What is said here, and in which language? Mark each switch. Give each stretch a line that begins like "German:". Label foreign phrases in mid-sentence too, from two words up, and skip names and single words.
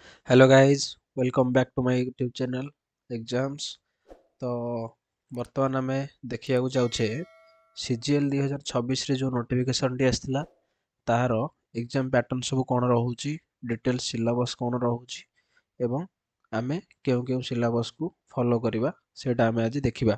English: Hello guys, welcome back to my YouTube channel exams.
Odia: तो ବର୍ତ୍ତମାନ ଆମେ ଦେଖିବାକୁ ଯାଉଛେ CGL 2026 ରେ ଯେଉଁ ନୋଟିଫିକେସନଟି ଆସିଥିଲା ତାହାର
English: exam pattern
Odia: ସବୁ କ'ଣ ରହୁଛି,
English: details syllabus
Odia: କ'ଣ ରହୁଛି ଏବଂ ଆମେ କେଉଁ କେଉଁ ସିଲାବସ୍କୁ ଫଲୋ କରିବା ସେଇଟା ଆମେ ଆଜି ଦେଖିବା।